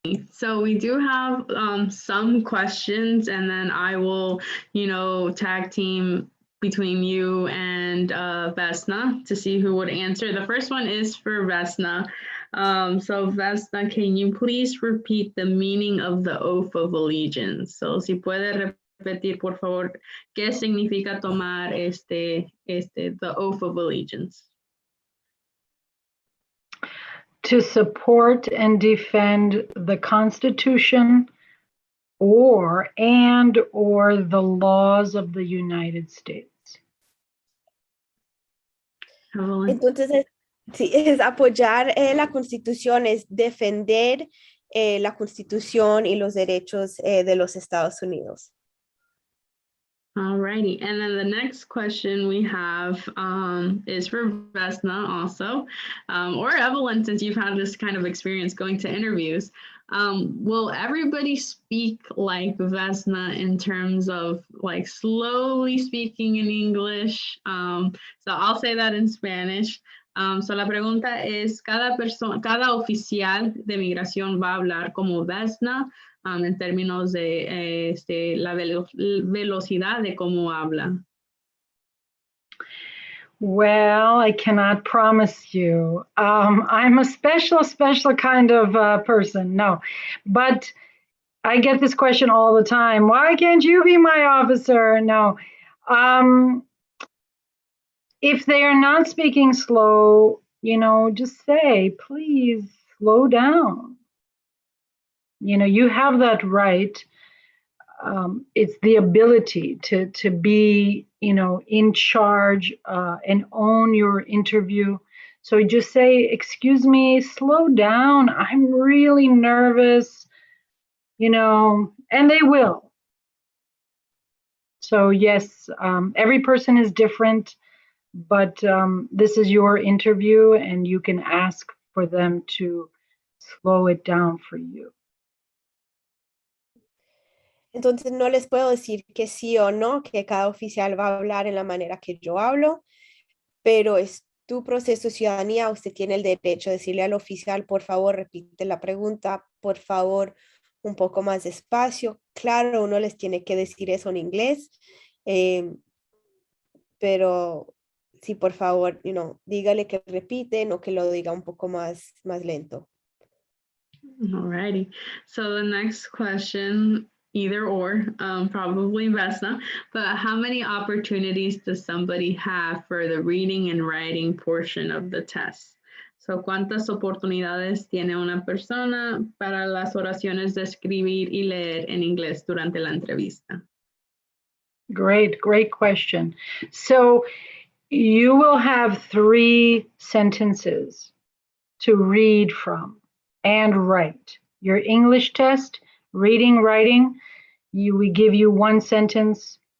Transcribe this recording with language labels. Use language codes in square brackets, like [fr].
[en] So we do have some questions, and then I will, tag team between you and Vesna to see who would answer. The first one is for Vesna. So Vesna, can you please repeat the meaning of the oath of allegiance? [es] So si puede repetir, por favor, ¿qué significa tomar [en] the oath of allegiance? To support and defend the Constitution or the laws of the United States. [es] Entonces, sí, es apoyar la Constitución, es defender la Constitución y los derechos de los Estados Unidos. [en] Alrighty, and then the next question we have is for Vesna also, or Evelyn, since you've had this kind of experience going to interviews. Will everybody speak like Vesna in terms of like slowly speaking in English? So I'll say that in Spanish. [es] So la pregunta es, cada oficial de migración va a hablar como Vesna en términos de la velocidad de cómo habla. [en] Well, I cannot promise you. I'm a special kind of person. No, but I get this question all the time. Why can't you be my officer? No. If they are not speaking slow, just say, please slow down. You have that right. It's the ability to be, in charge and own your interview. So just say, excuse me, slow down. I'm really nervous, and they will. So yes, every person is different, but this is your interview and you can ask for them to slow it down for you. [es] Entonces no les puedo decir que sí o no, que cada oficial va a hablar en la manera que yo hablo, pero es tu proceso de ciudadanía. Usted tiene el derecho de decirle al oficial, por favor, repite la pregunta, por favor, un poco más despacio. Claro, uno les tiene que decir eso en inglés, pero sí, por favor, dígale que repiten o que lo diga un poco más lento. [en] Alrighty. So the next question, either or, probably Vesna, but how many opportunities does somebody have for the reading and writing portion of the test? [es] So, ¿cuántas oportunidades tiene una persona para las oraciones de escribir y leer en inglés durante la entrevista? [en] Great question. So you will have 3 sentences to read from and write. Your English test, reading, writing, we give you 1 sentence.